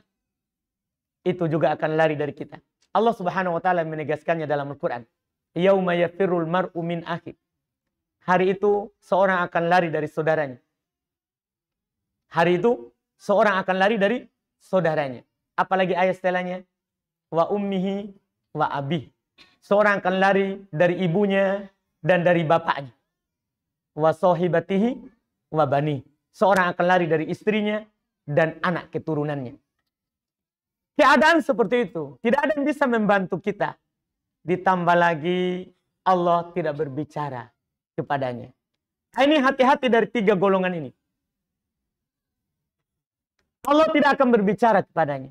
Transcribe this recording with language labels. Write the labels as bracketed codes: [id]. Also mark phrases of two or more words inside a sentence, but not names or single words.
[id] Itu juga akan lari dari kita. Allah [ar] سبحانه وتعالى [id] menegaskannya dalam Al-Qur'an. [ar] يوم يفر المرء من أخيه. [id] Hari itu seorang akan lari dari saudaranya. Hari itu seorang akan lari dari saudaranya. Apalagi ayat setelahnya, [ar] وأمه وأبيه. [id] Seorang akan lari dari ibunya dan dari bapaknya. [ar] وصاحبته وبنيه. [id] Seorang akan lari dari istrinya dan anak keturunannya. Keadaan seperti itu, tidak ada yang bisa membantu kita. Ditambah lagi Allah tidak berbicara kepadanya. Ini hati-hati dari 3 golongan ini. Allah tidak akan berbicara kepadanya.